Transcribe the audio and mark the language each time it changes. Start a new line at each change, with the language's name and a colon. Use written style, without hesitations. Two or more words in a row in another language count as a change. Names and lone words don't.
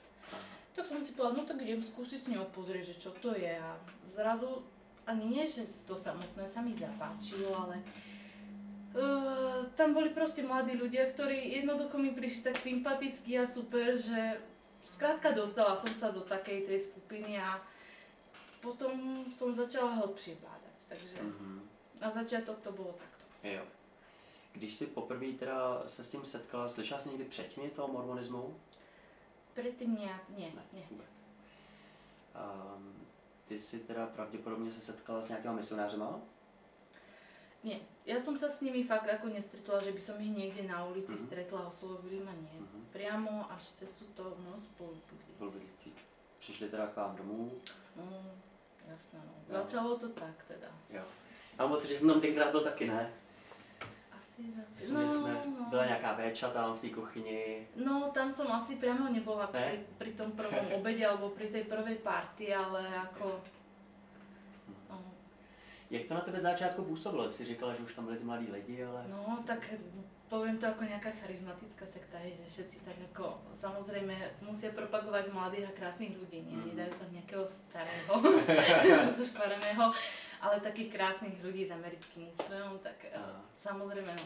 Slovak: Tak som si povedala, no tak idem skúsiť s ňou pozrieť, že čo to je, a zrazu ani nie, že to samotné sa mi zapáčilo, ale tam boli proste mladí ľudia, ktorí jednoducho mi prišli tak sympatickí a super, že skrátka dostala som sa do takej tej skupiny a potom som začala hlbšie bádať, takže na začiatok to bylo takto.
Czech: Jo. Když jsi poprvé teda se s tím setkala, slyšela jsi někdy předtím něco o mormonismu?
Slovak: Predtým nejak, nie.
Czech: Vůbec. Ty si teda pravděpodobně se setkala s nějakýma misionářema?
Slovak: Nie. Ja som sa s nimi fakt ako nestretla, že by som ich niekde na ulici stretla a oslovili ma, nie. Priamo až cez túto spolubydlíci.
Czech: Přišli teda k vám domů?
Slovak: No, jasné, no. Začalo to tak teda.
Czech: Jo. A moc, že jsem tam tenkrát byl taky, ne? Asi začalo. Byla nějaká véča tam v té kuchyni.
Slovak: No, tam som asi priamo nebola pri tom prvom obede alebo pri tej prvej party, ale ako... No.
Czech: Jak to na tebe začátku působilo? Jsi říkala, že už tam byli ty mladí lidi, ale...
Slovak: No, tak poviem to ako nejaká charizmatická sekta, že všetci tak ako, samozrejme, musia propagovať mladých a krásnych ľudí, nie? Nedajú tam nejakého starého, špareného, ale takých krásnych ľudí s americkým úsmevom, tak samozrejme, no.